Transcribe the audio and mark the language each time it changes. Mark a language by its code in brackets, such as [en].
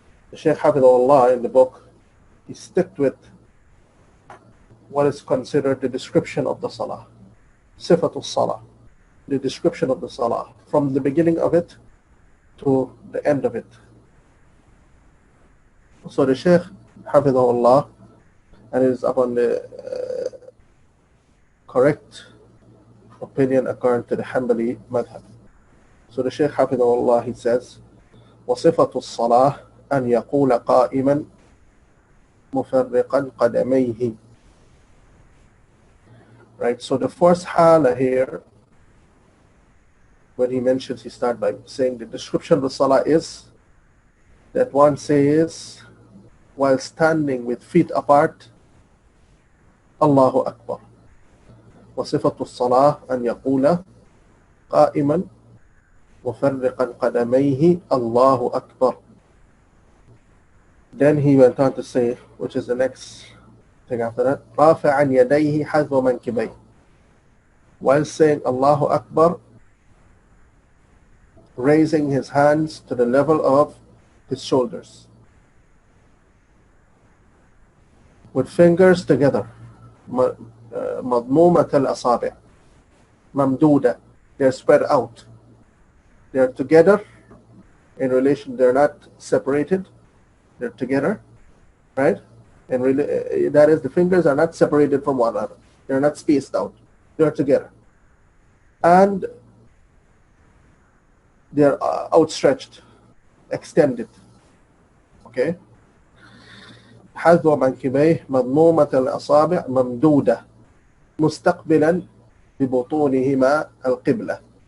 [en] The Shaykh Hafidhullah in the book, he stuck with what is considered the description of the salah, sifatul salah, the description of the salah, from the beginning of it to the end of it. So the Shaykh Hafidhullah, and it is upon the correct opinion according to the Hanbali madhab. So the Shaykh Hafidhullah, he says, [ar] وصفة الصلاة أن يقول قائما مفرقا قدميه. [en] Right, so the first hala here, when he mentions, he starts by saying the description of the salah is that one says while standing with feet apart, Allahu Akbar. [ar] وصفة الصلاة أن يقول قائما مفرقا قدميه الله أكبر. [en] Then he went on to say, which is the next thing after that, [ar] رافعا يديه حذو منكبيه. [en] While saying Allahu Akbar, raising his hands to the level of his shoulders, with fingers together, [ar] مضمومة الأصابع, ممدودة, [en] they're spread out, they're together in relation, they're not separated, they're together, right? And really, that is, the fingers are not separated from one another, they're not spaced out, they're together, and they're outstretched, extended. Okay? [ar] حذو منكبيه مضمومة الأصابع ممدودة مستقبلا ببطونهما القبلة.